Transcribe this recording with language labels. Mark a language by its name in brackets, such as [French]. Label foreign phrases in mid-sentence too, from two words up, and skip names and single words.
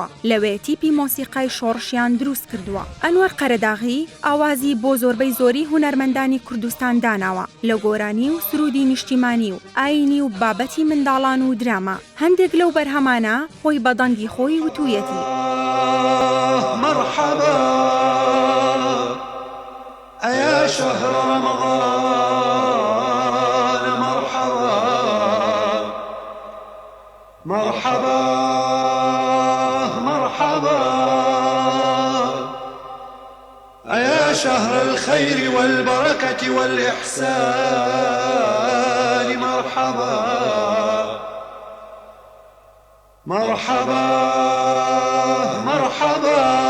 [Central Kurdish] لەوێ تیپی مۆسیقای شۆڕشیان دروست کردووە. ئەنوەر قەرەداغی ئاوازی بۆ زۆربەی زۆری هونەرمەندانی کوردستان داناوە لە گۆرانی و سرودی نیشتیمانی و ئاینی و بابەتی منداڵان و دراما. هەندێک لەو بەرهەمانە خۆی بە دەنگی خۆی وتوویەتی. [Arabic] مرحبا أيا شهر رمضان مرحبا مرحبا مرحبا أيا شهر الخير والبركة والإحسان مرحبا مرحبا مرحبا